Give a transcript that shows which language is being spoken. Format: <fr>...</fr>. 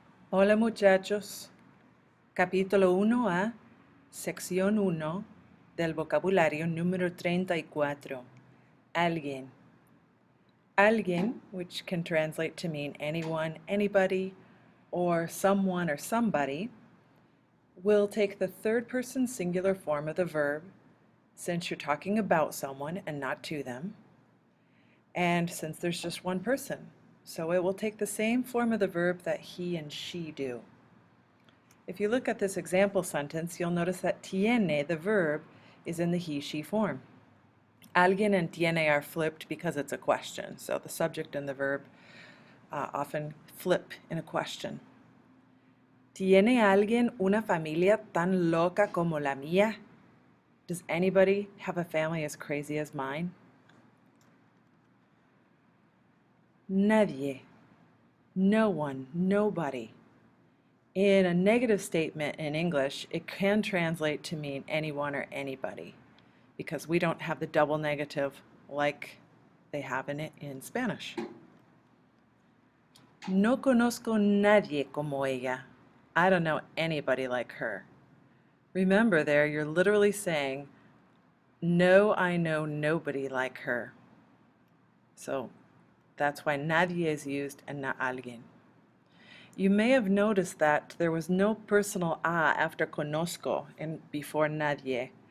<es>Hola muchachos, capítulo 1A, sección 1 del vocabulario número 34. Alguien.</es> <en>Alguien, which can translate to mean anyone, anybody, or someone or somebody, will take the third person singular form of the verb since you're talking about someone and not to them, and since there's just one person. So it will take the same form of the verb that he and she do. If you look at this example sentence, you'll notice that tiene, the verb, is in the he-she form. Alguien and tiene are flipped because it's a question, so the subject and the verb often flip in a question.</en> <es>¿Tiene alguien una familia tan loca como la mía?</es> <en>Does anybody have a family as crazy as mine? Nadie. No one, nobody. In a negative statement in English, it can translate to mean anyone or anybody because we don't have the double negative like they have in Spanish.</en> <es>No conozco nadie como ella.</es> <en>I don't know anybody like her. Remember there, you're literally saying, no, I know nobody like her. So that's why nadie is used and not alguien. You may have noticed that there was no personal a after conozco before nadie.</en>